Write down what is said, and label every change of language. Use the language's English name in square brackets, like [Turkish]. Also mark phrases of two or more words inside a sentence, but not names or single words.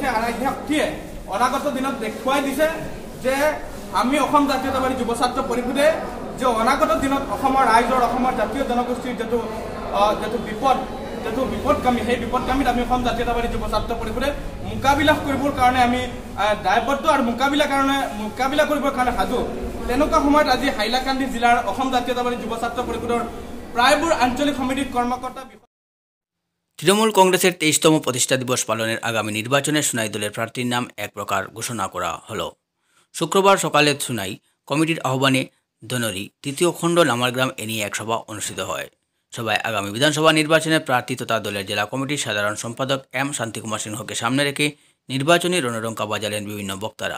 [Assamese] আৰু এই শক্তিয়ে অনাগত দিনত দেখুৱাই দিছে যে আমি অসম জাতীয়তাবাদী যুৱ ছাত্ৰ পৰিষদে যে অনাগত দিনত অসমৰ ৰাইজৰ, অসমৰ জাতীয় জনগোষ্ঠীৰ যিটো বিপদগামী, সেই বিপদগামীত আমি অসম জাতীয়তাবাদী যুৱ ছাত্ৰ পৰিষদে মোকাবিলা কৰিবৰ কাৰণে আমি দায়বদ্ধ আৰু মোকাবিলা কৰিবৰ কাৰণে সাজু। তেনেকুৱা সময়ত আজি হাইলাকান্দি জিলাৰ অসম জাতীয়তাবাদী যুৱ ছাত্ৰ পৰিষদৰ প্ৰায়বোৰ আঞ্চলিক সমিতিৰ কৰ্মকৰ্তা। [Bangla] তৃণমূল কংগ্রেসের 23তম প্রতিষ্ঠা দিবস পালনের আগামী নির্বাচনে সুনাই দলের প্রার্থীর নাম এক প্রকার ঘোষণা করা হল। শুক্রবার সকালে সুনাই কমিটির আহ্বানে ধনরি 3য় খণ্ড নামারগ্রাম এ নিয়ে এক সভা অনুষ্ঠিত হয়। সভায় আগামী বিধানসভা নির্বাচনে প্রার্থী তথা দলের জেলা কমিটির সাধারণ সম্পাদক এম শান্তিকুমার সিংহকে সামনে রেখে নির্বাচনী রণডঙ্কা বাজালেন বিভিন্ন বক্তারা।